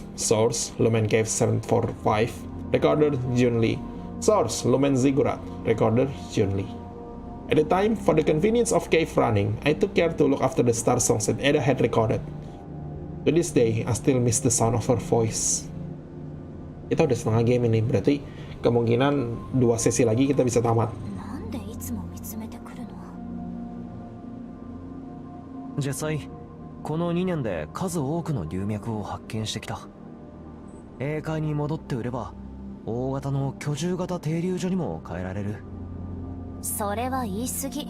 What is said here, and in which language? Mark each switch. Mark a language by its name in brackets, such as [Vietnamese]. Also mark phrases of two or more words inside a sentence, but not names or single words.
[English] Source: Lumen Cave 745. Recorder: Jun Lee. Source: Lumen Ziggurat. Recorder: Jun Lee. At the time, for the convenience of cave running, I took care to look after the Starsongs that Ada had recorded. To this day, I still miss the sound of her voice. [Indonesian] Kita udah setengah game ini, berarti kemungkinan 2 sesi lagi kita bisa tamat. [Japanese] 実際この2年で数多くの龍脈を発見してきた。英海に戻って売れば大型の居住型停留所にも変えられる。それは言い過ぎ。